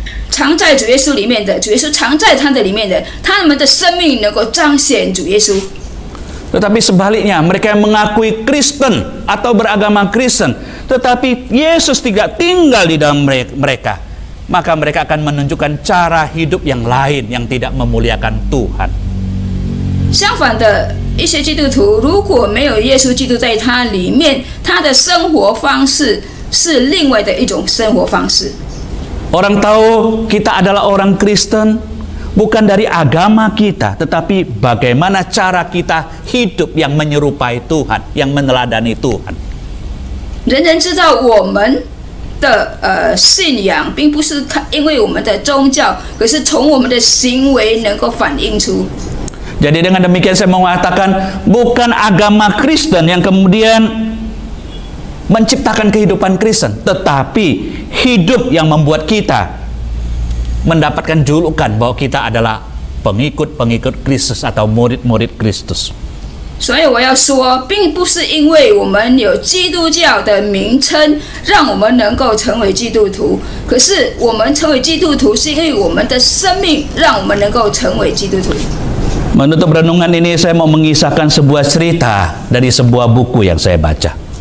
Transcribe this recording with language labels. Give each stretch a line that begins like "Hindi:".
Chinese: 常在主耶稣里面的，主耶稣常在他的里面的，他们的生命能够彰显主耶稣。
Indonesian: Tetapi sebaliknya, mereka yang mengakui Kristen atau beragama Kristen, tetapi Yesus tidak tinggal di dalam mereka, maka mereka akan menunjukkan cara hidup yang lain yang tidak memuliakan Tuhan.
Chinese: 相反的，一些基督徒如果没有耶稣基督在他里面，他的生活方式是另外的一种生活方式。
Indonesian: Orang tahu kita adalah orang Kristen bukan dari agama kita, tetapi bagaimana cara kita hidup yang menyerupai Tuhan, yang meneladani Tuhan.
Chinese: 人人知道我们的信仰，并不是因为我们的宗教，可是从我们的行为能够反映出。
Indonesian: Jadi dengan demikian saya mau mengatakan bukan agama Kristen yang kemudian menciptakan kehidupan Kristen, tetapi hidup yang membuat kita mendapatkan julukan bahwa kita adalah pengikut-pengikut Kristus atau murid-murid Kristus.
Chinese: 所以我要说，并不是因为我们有基督教的名称，让我们能够成为基督徒。可是我们成为基督徒，是因为我们的生命让我们能够成为基督徒。
Indonesian: Menutup renungan ini saya mau mengisahkan sebuah cerita dari sebuah buku yang saya baca.